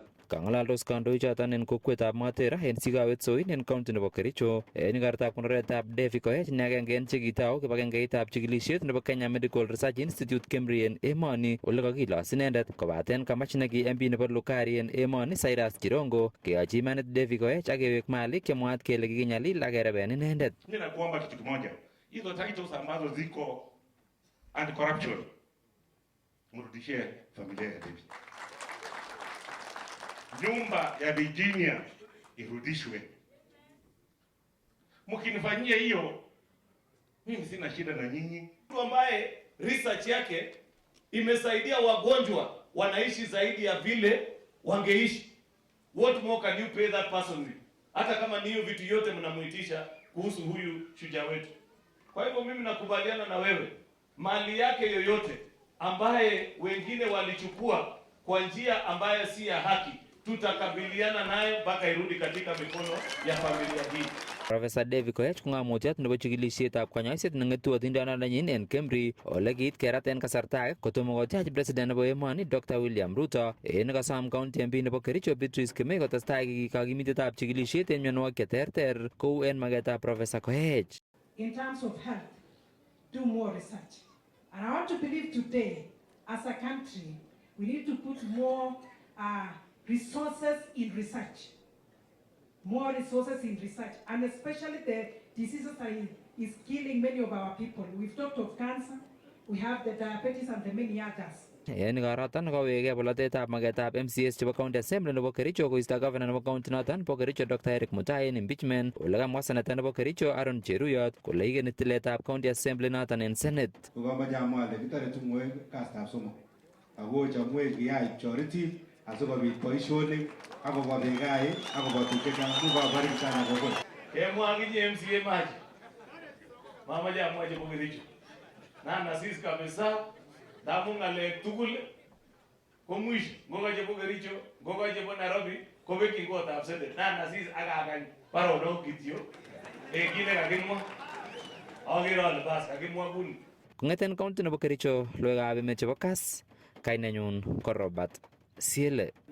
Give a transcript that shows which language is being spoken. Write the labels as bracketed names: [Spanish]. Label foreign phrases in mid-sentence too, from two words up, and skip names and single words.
[Kalenjin] Kangalaldos kandoichoton en kokwetab Matera en Sigawet Soin en county nebo Kericho en ikartab konoretab Davy Koech ne agenge en chekitau kibagengeitab chikilisiet nebo Kenya Medical Research Institute KEMRI en emoni ole kakilos inendet kobaten kamach neki MP nebo Lugari en emoni Cyrus Chirongo keyochi imanit Davy Koech ak kewek malik chemwaat kele kikinyalil ak kereben inendet. [Swahili] Mimi nakuomba kitu kimoja, hizo titles ambazo ziko anti corruption mrudishie familia ya David. Nyumba ya Virginia irudishwe. Mkinifanyia hiyo, mimi sina shida na nyinyi. Mtu ambaye research yake imesaidia wagonjwa wanaishi zaidi ya vile wangeishi. [English] What more can you pay that person with? [Swahili] Hata kama ni hiyo vitu yote mnamuitisha kuhusu huyu shujaa wetu. Kwa hivyo mimi nakubaliana na wewe. Mali yake yoyote ambaye wengine walichukua kwa njia ambayo si ya haki, tutakabiliana nayo mpaka irudi katika mikono ya familia hii. [Kalenjin] Professor Davy Koech ko ng'amutiat nebo chikilisietab kanyoiset neng'etu atindonindenyin en KEMRI ole kiit kerat en kasarta age kotomo kotyach president nebo emoni Dr. William Ruto en kosom county MP nebo Kericho Beatrice Kemei kotestai kakimitetab chikilisiet en mionwogik cheterter kou en magetab Professor Koech. [English] In terms of health, do more research. And I want to believe today, as a country, we need to put more resources in research. More resources in research, and especially the diseases that is killing many of our people. We've talked of cancer, we have the diabetes and the many others. [Kalenjin] En igoroton kowege bolotetab magetab MCS chebo County Assembly nebo Kericho koisto governor nebo county noton bo Kericho Dr. Eric Mutai en impeachment ole kamwa senator nebo Kericho Aaron Cheruyot kole igeni tiletab County Assembly noton en Senate. Kogomoche amwa ale kitore tumwek kastab somok ako chomwek kiyai choritik asikobit boisionik akobwa bikai akobwa tuguk chechang kukoborik sana kogol. Kemwa akinye MCA maji. Mamaje amwaje bo Kericho. Na nasis kabisa damu ng'alek tugul ko mwisho ngokache bo Kericho ngokache bo Nairobi kobekyin kotab Senate na nasis akakany baronok kityo kile kakimwa akere ale bas kakimwa kuni. Kong'eten county nebo Kericho logoiwekab emet chebo Kass kainenyun ko Robert Siele.